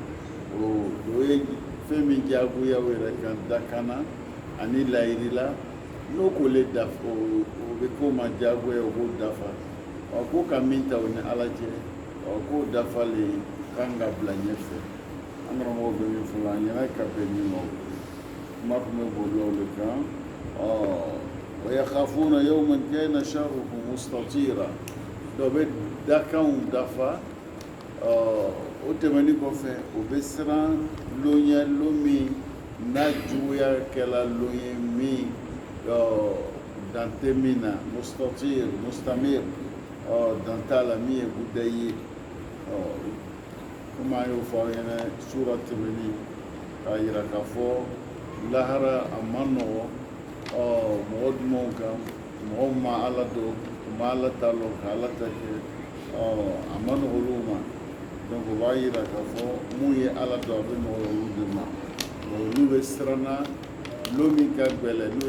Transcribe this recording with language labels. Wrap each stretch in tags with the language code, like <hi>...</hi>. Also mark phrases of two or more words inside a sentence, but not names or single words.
<bm>o ye fɛn min diyagoya o yɛrɛ kan dakana ani layiri la n'o ko le dafa o bɛ k'o ma diyagoya o b'o dafa ko ka min ta o ni ala cɛ k'o dafalen kan ka bila ɲɛfɛ an karamɔgɔ bɛ min fɔ an ɲɛna ka bɛn min ma kuma tun bɛ boli o de kan</bm> <ar>ويخافون يوما كان شره مستطيرا</ar> <bm>dɔ bɛ dakanw dafa o tɛmɛnen kɔfɛ o bɛ siran loɲɛ lon min n'a juguya kɛla lon ye min dante min na</bm> <ar>مستطير مستمر</ar> <bm>dan t'a la min ye guda ye komi an y'o fɔ aw ɲɛna sura tɛmɛnen k'a yira k'a fɔ lahara a ma nɔgɔ mɔgɔ dumanw kan mɔgɔw ma ala dɔn u ma ala ta lɔn ka ala ta kɛ a ma nɔgɔ olu ma donc o b'a yira k'a fɔ mun ye ala dɔn a bɛ nɔgɔ olu de ma olu bɛ siranna lon min ka gbɛlɛ n'o</bm>